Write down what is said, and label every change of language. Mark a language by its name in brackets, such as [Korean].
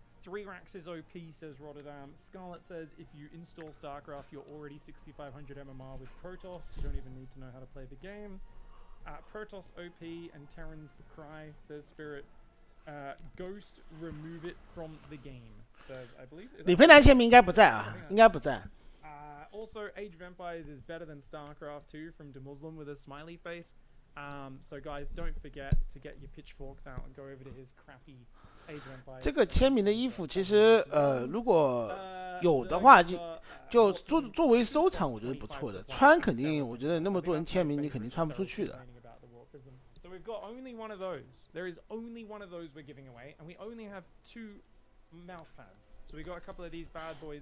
[English] 3 racks is OP, says Rotterdam. Scarlet says if you install StarCraft, you're already 6500 MMR with Protoss. You don't even need to know how to play the game. Protoss OP and Terran's Cry, says Spirit. Ghost, remove it from the game, says, I believe. [Chinese] 李佩南签名应该不在啊，应该不在。 [English] Also, Age of Empires is better than StarCraft 2 from DeMuslim with a smiley face. So guys, don't forget to get your pitchforks out and go over to his crappy Age of Empires. [Chinese] 这个签名的衣服其实如果有的话就作为收藏，我觉得不错的。穿肯定，我觉得那么多人签名，你肯定穿不出去的。 [English] So we've got only one of those. There is only one of those we're giving away, and we only have 2 mouse pads. So we got a couple of these bad boys.